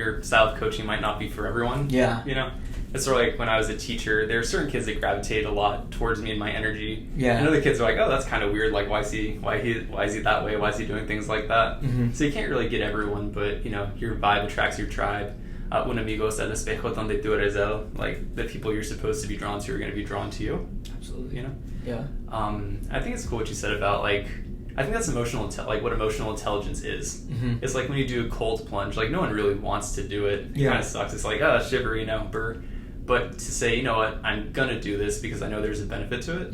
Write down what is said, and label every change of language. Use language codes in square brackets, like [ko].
[en] Your style of coaching might not be for everyone. Yeah. You know, it's sort of like when I was a teacher, there are certain kids that gravitated a lot towards me and my energy. Yeah. And other kids are like, oh, that's kind of weird. Like, why is he that way? Why is he doing things like that? Mm-hmm. So you can't really get everyone, but, you know, your vibe attracts your tribe. [es] Un amigo es el espejo donde tú eres él. [en] Like, the people you're supposed to be drawn to are going to be drawn to you. Absolutely. You know? Yeah. I think it's cool what you said about, like, I think that's what emotional intelligence is. Mm-hmm. It's like when you do a cold plunge, like no one really wants to do it. It Yeah. kind of sucks. It's like, oh, shiver, you know, burr. But to say, you know what, I'm going to do this because I know there's a benefit to it.